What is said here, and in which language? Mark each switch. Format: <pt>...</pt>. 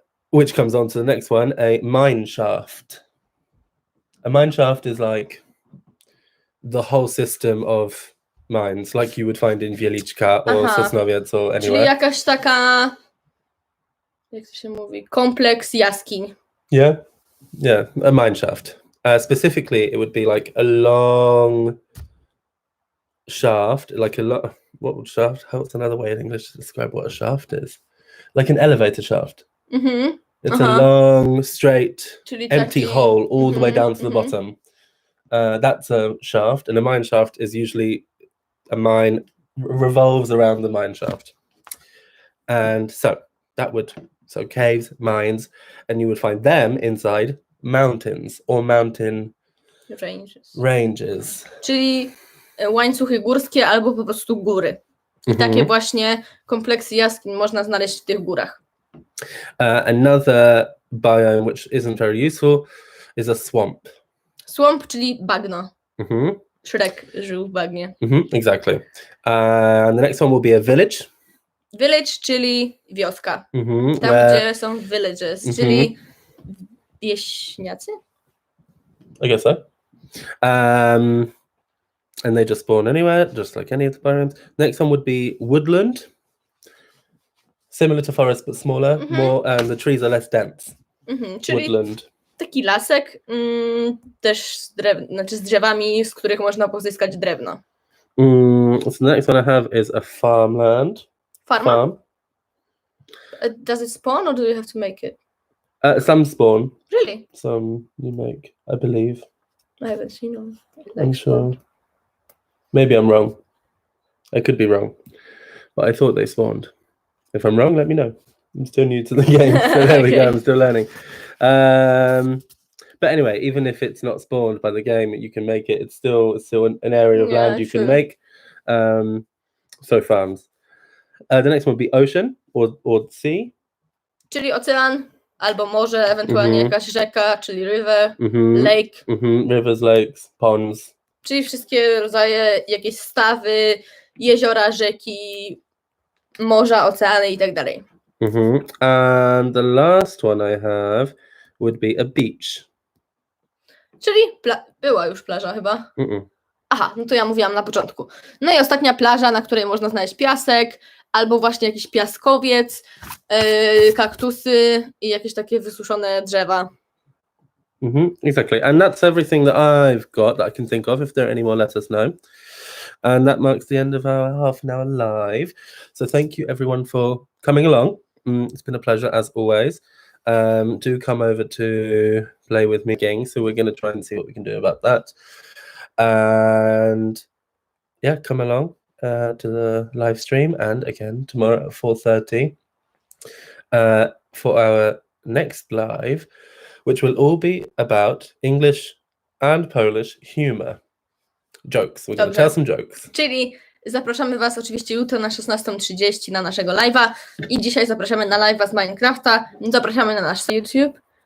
<en>Which comes on to the next one, a mine shaft. A mine shaft is like the whole system of mines, like you would find in Wieliczka or Sosnowiec or anywhere.</en> <pl>Czyli jakaś taka, jak to się mówi, kompleks jaskiń.</pl> <en>Yeah, a mine shaft. Specifically, it would be like a long shaft, like what would shaft? What's another way in English to describe what a shaft is? Like an elevator shaft. It's a long, straight, empty hole all the way down to the bottom. That's a shaft, and a mine shaft is usually a mine revolves around the mine shaft. And so caves, mines, and you would find them inside mountains or mountain ranges.</en> <pl>Czyli łańcuchy górskie albo po prostu góry. I takie właśnie kompleksy jaskiń można znaleźć w tych górach.</pl> <en>Another biome which isn't very useful is a swamp.</en> <pl>Swamp, czyli bagno. Shrek żył w bagnie.</pl> <en>Exactly. And the next one will be a village.</en> <pl>Village, czyli wioska. Tam, gdzie są villages, czyli wieśniacy?</pl> <en>I guess so. And they just spawn anywhere, just like any of the biomes. Next one would be woodland. Similar to forest, but smaller. More, and the trees are less dense.</en> <pl>Czyli</pl> <en>woodland.</en> <pl>Taki lasek, też z drzewami, z których można pozyskać drewno.</pl> <en>So the next one I have is a farmland. Farm. Does it spawn or do you have to make it? Some spawn. Really? Some you make, I believe. I haven't seen them. I'm sure. Maybe I'm wrong. I could be wrong. But I thought they spawned. If I'm wrong, let me know. I'm still new to the game, so there we go. I'm still learning. But anyway, even if it's not spawned by the game, you can make it. It's still an area of land you can make. So farms. The next one would be ocean. or sea.</en> <pl>Czyli ocean, albo morze, ewentualnie jakaś rzeka, czyli river, Mhm.</pl> <en>lake, Rivers, lakes, ponds.</en> <pl>czyli wszystkie rodzaje, jakieś stawy, jeziora, rzeki, morza, oceany i tak dalej.</pl> <en>And the last one I have would be a beach.</en> <pl>Czyli była już plaża chyba. Aha, no to ja mówiłam na początku. No i ostatnia plaża, na której można znaleźć piasek, albo właśnie jakiś piaskowiec, kaktusy i jakieś takie wysuszone drzewa.</pl> <en>Exactly. And that's everything that I've got that I can think of. If there are any more, let us know. And that marks the end of our half an hour live. So thank you everyone for coming along. It's been a pleasure as always. Do come over to play with me again. So we're going to try and see what we can do about that. And yeah, come along to the live stream, and again tomorrow at 4:30 for our next live, which will all be about English and Polish humor. Jokes. We're going to tell some jokes.</en> <pl>Czyli zapraszamy Was oczywiście jutro na 16:30 na naszego live'a i dzisiaj zapraszamy na live'a z Minecrafta. Zapraszamy na nasz YouTube.</pl>